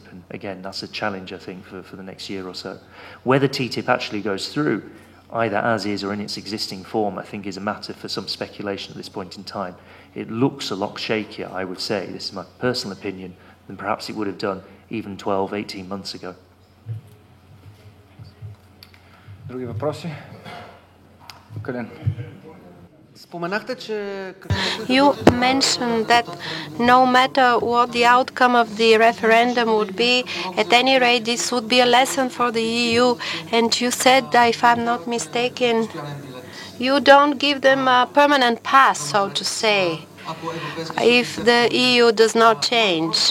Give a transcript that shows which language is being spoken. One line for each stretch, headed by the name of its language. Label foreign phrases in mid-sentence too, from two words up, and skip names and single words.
English: And again, that's a challenge, I think, for the next year or so. Whether TTIP actually goes through, either as is or in its existing form, I think is a matter for some speculation at this point in time. It looks a lot shakier, I would say, this is my personal opinion, than perhaps it would have done even 12, 18 months ago.
Bulgarian: Други въпроси? Къде?
English: You mentioned that no matter what the outcome of the referendum would be, at any rate, this would be a lesson for the EU. And you said, if I'm not mistaken, you don't give them a permanent pass, so to say, if the EU does not change.